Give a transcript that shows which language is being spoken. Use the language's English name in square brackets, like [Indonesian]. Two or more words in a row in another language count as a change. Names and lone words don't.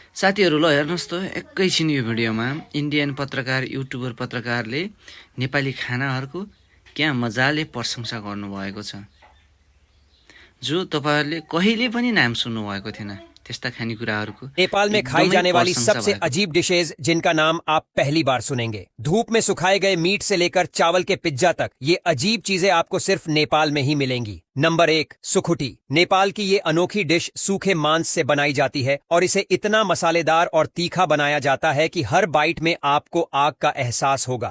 [Nepali] साथीहरू ल हेर्नुहोस् त एकैछिन यो भिडियोमा इन्डियन पत्रकार युट्युबर पत्रकारले नेपाली खानाहरूको क्या मजाले प्रशंसा गर्नुभएको छ जो तपाईहरुले कहिले पनि नाम सुन्नुभएको थिएन। त्यस्ता खानेकुराहरूको [Hindi] नेपाल में खाई [Nepali] एकदमै [Hindi] जाने वाली [Nepali] प्रशंसा [Hindi] सबसे [Nepali] भएको। [Hindi] अजीब डिशेज जिनका नाम आप पहली बार सुनेंगे। धूप में सुखाए गए मीट से लेकर चावल के पिज्जा तक ये अजीब चीजें आपको सिर्फ नेपाल में ही मिलेंगी। नंबर 1, सुखुटी। नेपाल की ये अनोखी डिश सूखे मांस से बनाई जाती है और इसे इतना मसालेदार और तीखा बनाया जाता है कि हर बाइट में आपको आग का एहसास होगा।